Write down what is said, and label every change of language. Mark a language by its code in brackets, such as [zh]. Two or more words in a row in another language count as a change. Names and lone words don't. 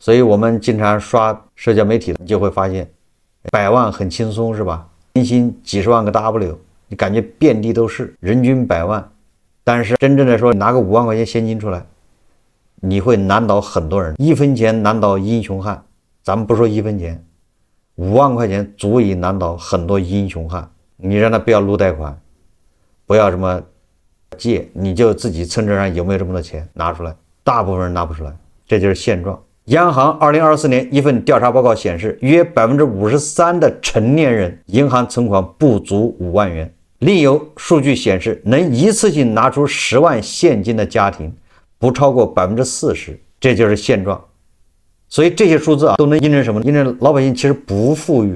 [zh] 所以我們經常刷社交媒體，你就會發現100萬很輕鬆，是吧？年薪幾十萬個 W， 你感覺遍地都是，人均100萬。但是真正的說，拿個5萬塊錢現金出來，你會難倒很多人。1分錢難倒英雄漢，咱們不說1分錢，5萬塊錢足以難倒很多英雄漢。你讓他不要撸貸款，不要什麼借，你就自己存折上有沒有這麼多錢拿出來，大部分人拿不出来，这就是现状。央行2024年一份調查報告顯示，約53%的成年人銀行存款不足5萬元。另有數據顯示，能一次性拿出10萬現金的家庭不超過40%，這就是現狀。所以這些數字都能印證什麼？印證老百姓其實不富裕。